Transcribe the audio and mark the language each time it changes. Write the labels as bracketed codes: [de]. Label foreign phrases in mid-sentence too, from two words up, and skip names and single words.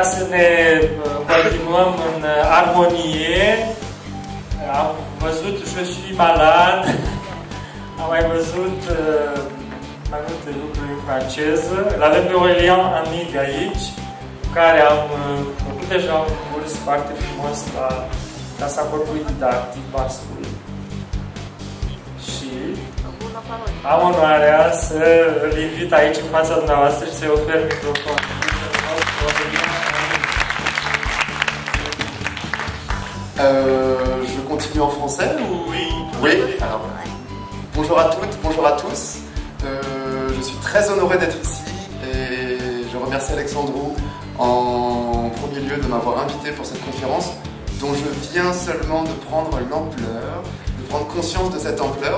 [ro] ne continuăm în armonie. Am văzut Je suis malade. Am mai văzut mai multe lucruri în franceză. L-avem pe Aurelian Amig aici, care am făcut deja un curs foarte frumos la Casa Corpului Didactic Bascul. Și am onoarea să îl invit aici în fața dumneavoastră și să-i ofer microfonul. [fr] Je continue en français ou... Oui. Oui. Alors, bonjour à toutes, bonjour à tous. Je suis très honoré d'être ici et je remercie Alexandrou en premier lieu de m'avoir invité pour cette conférence dont je viens seulement de prendre l'ampleur, de prendre conscience de cette ampleur.